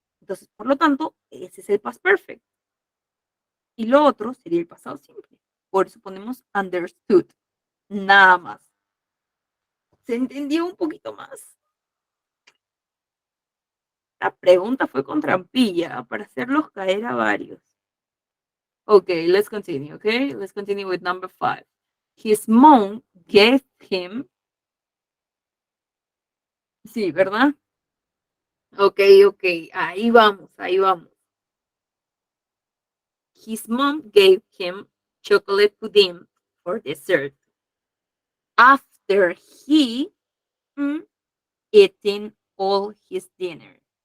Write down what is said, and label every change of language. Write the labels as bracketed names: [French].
[Spanish] Entonces, por lo tanto, ese es el past perfect. Y lo otro sería el pasado simple. Por eso ponemos understood. Nada más. ¿Se entendió un poquito más? La pregunta fue con trampilla para hacerlos caer a varios. [English] Okay, let's continue, okay? Let's continue with number 5. His mom gave him... [Spanish] Sí, ¿verdad? Ok, ok, ahí vamos, ahí vamos. [English] His mom gave him chocolate pudding for dessert after he eaten all his dinner.